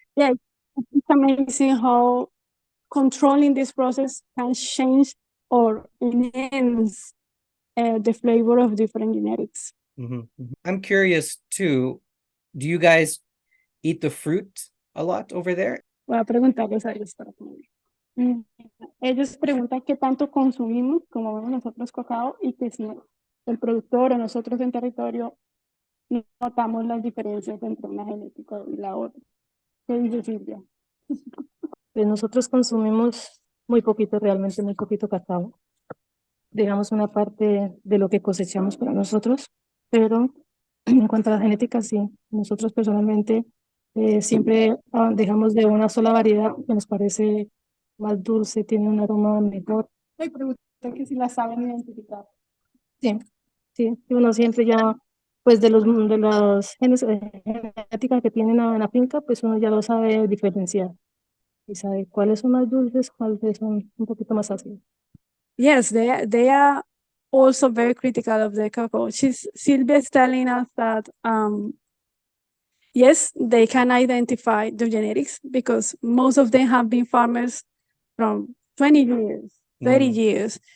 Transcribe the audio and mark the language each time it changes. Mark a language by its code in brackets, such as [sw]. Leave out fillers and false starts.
[en] Yeah, it's amazing how controlling this process can change or enhance the flavor of different genetics. I'm curious too, do you guys eat the fruit a lot over there? [es] Voy a preguntarles a ellos para que ellos preguntan qué tanto consumimos, como vemos nosotros cacao, y que si el productor o nosotros en territorio notamos las diferencias entre una genética y la otra. ¿Qué dice Silvia? Pues nosotros consumimos muy poquito, realmente muy poquito cacao. Dejamos una parte de lo que cosechamos para nosotros, pero en cuanto a la genética, sí. Nosotros personalmente siempre dejamos de una sola variedad que nos parece más dulce, tiene un aroma mejor. Hay preguntas que si la saben identificar. Sí, sí. Uno siempre ya, pues de los genes genéticas que tienen en la finca, pues uno ya lo sabe diferenciar. Y sabe cuáles son más dulces, cuáles son un poquito más ácidos. [en] Yes, they are also very critical of the cocoa. Silvia is telling us that yes, they can identify the genetics because most of them have been farmers from 20 years, 30 years.